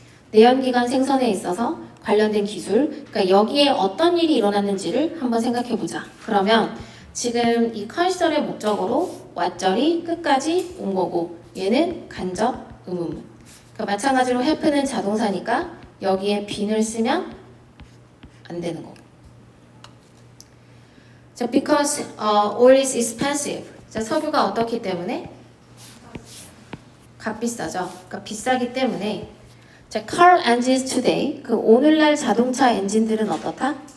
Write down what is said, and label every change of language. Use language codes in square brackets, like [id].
[ko] 내연기관 생산에 있어서 관련된 기술. 그러니까 여기에 어떤 일이 일어났는지를 한번 생각해 보자. 그러면 지금 이 컨시더의 목적으로 왓절이 끝까지 온 거고 얘는 간접 의문문. 그러니까 마찬가지로 have는 자동사니까 여기에 bene을 쓰면 안 되는 거고. 자, [en] because oil is expensive. [ko] 자, 석유가 어떻기 때문에? 값비싸죠. 그러니까 비싸기 때문에. 자, [en] car engines today. [ko] 그 오늘날 자동차 엔진들은 어떻다?